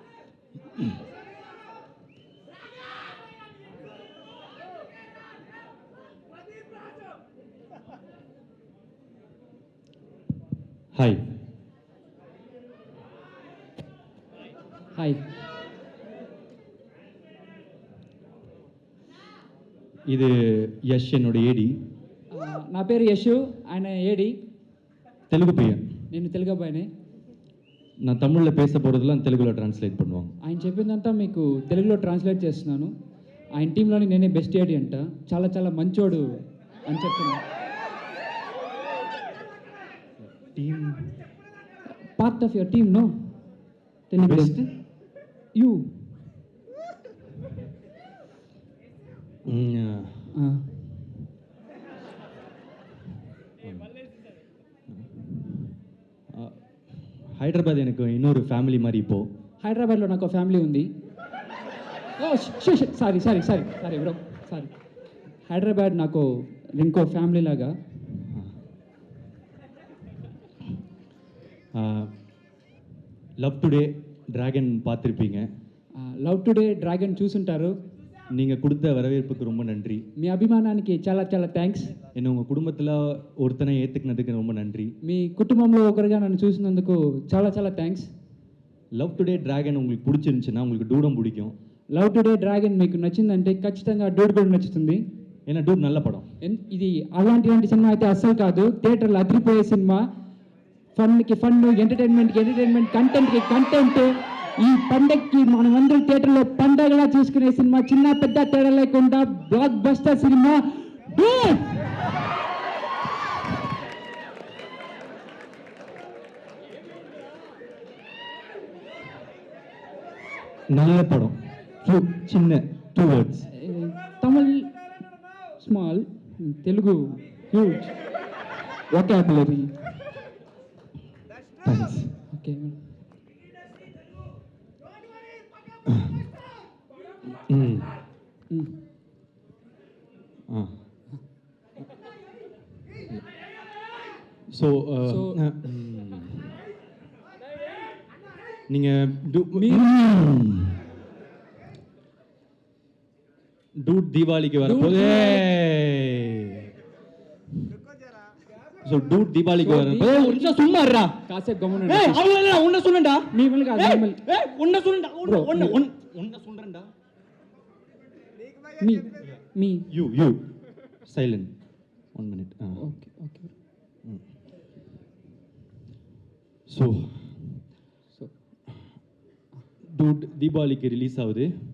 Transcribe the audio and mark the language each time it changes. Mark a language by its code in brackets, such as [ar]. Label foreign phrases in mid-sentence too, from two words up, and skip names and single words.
[te] హాయ్. హాయ్. [ta] இது யஷ் என்னோட ஏடி. [te] నా పేరు యశు, ఆయన ఏడి. [ta] தெலுங்கு பையன். [te] నేను తెలుగు అబ్బాయినే. [ta] நான் தமிழில் பேச போகிறதெல்லாம் தெலுங்குல ట్రాన్స్లేట్ பண்ணுவாங்க. [te] ఆయన చెప్పిందంతా మీకు తెలుగులో ట్రాన్స్లేట్ చేస్తున్నాను. ఆయన టీంలోని నేనే బెస్ట్ ఏడి అంట. చాలా చాలా మంచోడు అని చెప్తున్నా. టీమ్ [en] part of your team no Telugu బెస్ట్ యూ. [ta] హైదరాబాద్ எனக்கு இன்னொரு ఫ్యామిలీ மாதிரி இப்போ. [te] హైదరాబాద్లో నాకు ఫ్యామిలీ ఉంది. ఓ [en] sorry sorry sorry sorry bro sorry. [te] హైదరాబాద్ నాకు ఇంకో ఫ్యామిలీ లాగా. [ta] லவ் டுடே டிராகன் பார்த்துருப்பீங்க. [te] లవ్ టుడే డ్రాగన్ చూసుంటారు. [ta] நீங்கள் கொடுத்த வரவேற்புக்கு ரொம்ப நன்றி. [te] మీ అభిమానానికి చాలా చాలా థ్యాంక్స్. [ta] என்னை உங்கள் குடும்பத்தில் ஒருத்தனை ஏற்றுக்கினதுக்கு ரொம்ப நன்றி. [te] మీ కుటుంబంలో ఒకరిగా నన్ను చూసినందుకు చాలా చాలా థ్యాంక్స్. [ta] லவ் டுடே டிராகன் உங்களுக்கு பிடிச்சிருந்துச்சுன்னா உங்களுக்கு டூடம் பிடிக்கும். [te] లవ్ టుడే డ్రాగన్ మీకు నచ్చిందంటే ఖచ్చితంగా డూడ్ కూడా నచ్చుతుంది. [ta] ஏன்னா டூட் நல்ல படம். [te] ఇది అలాంటి సినిమా అయితే అస్సలు కాదు. థియేటర్లో అదిరిపోయే సినిమా. ఫన్కి ఫన్, ఎంటర్టైన్మెంట్కి ఎంటర్టైన్మెంట్, కంటెంట్కి కంటెంట్. ఈ పండగకి మనమందరం థియేటర్లో పండగలా చూసుకునే సినిమా. చిన్న పెద్ద తేడా లేకుండా బ్లాక్ బస్టర్ సినిమా డూడ్. [ta] நல்ல படம். சின்ன 2 words. [en] Tamil small, Telugu huge. వొకాబులరీ. థ్యాంక్స్. ఓకే. [ta] ஸோ நீங்கள் டூட் தீபாவளிக்கு வரப்போது. ஸோ டூட் தீபாவளிக்கு வரப்போது. ஒரு நிமிஷம் சும்மா இருடா. [te] కాసేపు గమనం. [ta] அவ்வளோ உன்ன சொல்லுண்டா. [te] మిమ్మల్ని కాదు, మిమ్మల్ని. [ta] உன்ன சொல்லுண்டா. உன்ன சொல்றேன்டா. [te] మీ [en] you silent 1 minute. okay okay. [ta] ஸோ டூட் தீபாவளிக்கு ரிலீஸ் ஆகுது.